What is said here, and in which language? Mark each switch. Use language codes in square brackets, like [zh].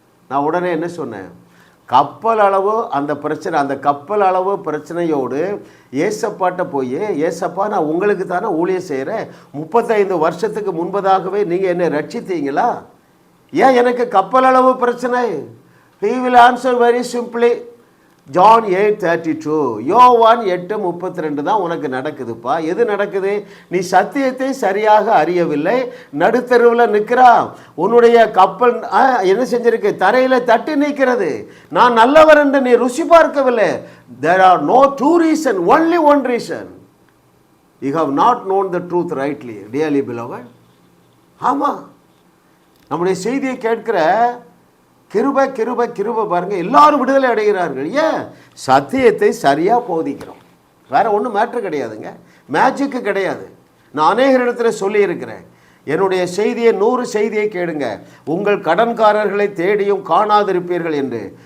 [ta] நான் உடனே என்ன சொன்னேன், கப்பல் அளவு அந்த பிரச்சனை, அந்த கப்பல் அளவு பிரச்சனையோடு ஏசப்பாட்ட போய், ஏசப்பா நான் உங்களுக்கு தானே ஊழியம் செய்கிறேன், 35 வருஷத்துக்கு முன்பதாகவே நீங்கள் என்னை ரட்சித்தீங்களா, ஏன் எனக்கு கப்பல் அளவு பிரச்சனை? [en] He will answer very simply. [ta] John 8:32, யோவான் 8:32 தான் உனக்கு நடக்குதுப்பா. எது நடக்குது? நீ சத்தியத்தை சரியாக அறியவில்லை, நடுத்தருவில் நிற்கிறா, உன்னுடைய கப்பல் என்ன செஞ்சிருக்கு? தரையில் தட்டி நிற்கிறது. நான் நல்லவர் என்று நீ ருசி பார்க்கவில்லை. [en] There are no two reasons, only one reason. You have not known the truth rightly, dearly beloved. [ta] ஆமாம், நம்முடைய செய்தியை கேட்கிற கிருபை கிருபை கிருபை பாருங்கள், எல்லாரும் விடுதலை அடைகிறார்கள். ஏன்? சத்தியத்தை சரியாக போதிக்கிறோம். வேறு ஒன்றும் மேட்ரு கிடையாதுங்க, மேஜிக்கு கிடையாது. நான் அநேகர் இடத்துல சொல்லியிருக்கிறேன், என்னுடைய செய்தியை 100 செய்தியை கேளுங்க, உங்கள் கடன்காரர்களை தேடியும் காணாதிருப்பீர்கள் என்று.